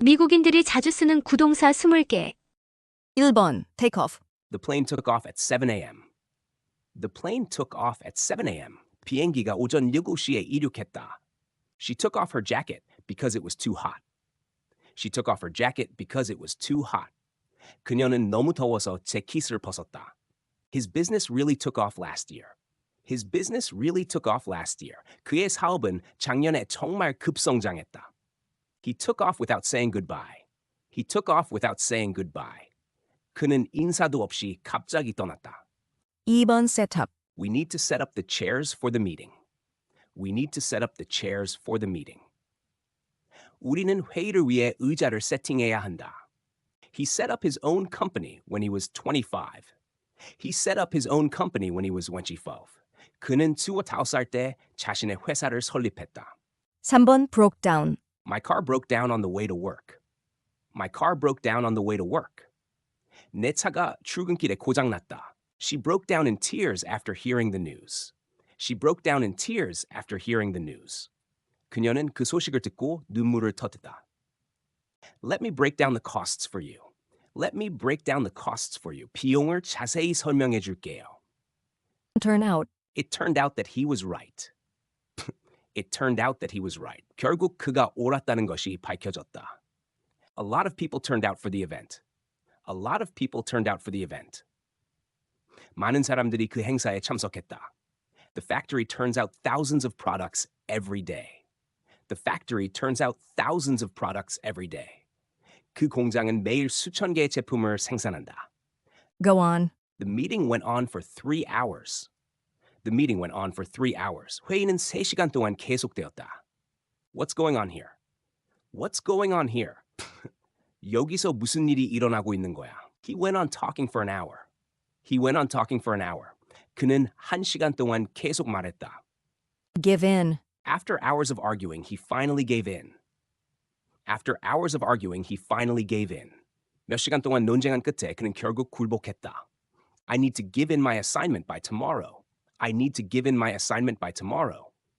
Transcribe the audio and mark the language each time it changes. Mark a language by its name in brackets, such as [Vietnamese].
[Korean] 미국인들이 자주 쓰는 구동사 20개. [English] 1번 take off. The plane took off at 7 a.m. The plane took off at 7 a.m. [Korean] 비행기가 오전 7시에 이륙했다. [English] She took off her jacket because it was too hot. She took off her jacket because it was too hot. [Korean] 그녀는 너무 더워서 재킷을 벗었다. [English] His business really took off last year. His business really took off last year. [Korean] 그의 사업은 작년에 정말 급성장했다. [English] He took off without saying goodbye. He took off without saying goodbye. [Korean] 그는 인사도 없이 갑자기 떠났다. [English] 2번 setup. We need to set up the chairs for the meeting. We need to set up the chairs for the meeting. [Korean] 우리는 회의를 위해 의자를 세팅해야 한다. [English] He set up his own company when he was 25. He set up his own company when he was 25. [Korean] 그는 25살 때 자신의 회사를 설립했다. [English] 3번 broke down. My car broke down on the way to work. My car broke down on the way to work. [Korean] 내 차가 출근길에 고장났다. [English] She broke down in tears after hearing the news. She broke down in tears after hearing the news. [Korean] 그녀는 그 소식을 듣고 눈물을 터뜨렸다. [English] Let me break down the costs for you. Let me break down the costs for you. [Korean] 비용을 자세히 설명해 줄게요. [English] turn out. It turned out that he was right. It turned out that he was right. [Korean] 결국 그가 옳았다는 것이 밝혀졌다. [English] A lot of people turned out for the event. A lot of people turned out for the event. [Korean] 많은 사람들이 그 행사에 참석했다. [English] The factory turns out thousands of products every day. The factory turns out thousands of products every day. [Korean] 그 공장은 매일 수천 개의 제품을 생산한다. [English] Go on. The meeting went on for 3 hours. The meeting went on for 3 hours. [Korean] 회의는 3시간 동안 계속되었다. [English] What's going on here? What's going on here? [Korean] 여기서 무슨 일이 일어나고 있는 거야? [English] He went on talking for an hour. He went on talking for an hour. [Korean] 그는 1시간 동안 계속 말했다. [English] Give in. After hours of arguing, he finally gave in. After hours of arguing, he finally gave in. [Korean] 몇 시간 동안 논쟁한 끝에 그는 결국 굴복했다. [English] I need to give in my assignment by tomorrow. I need to give in my assignment by tomorrow.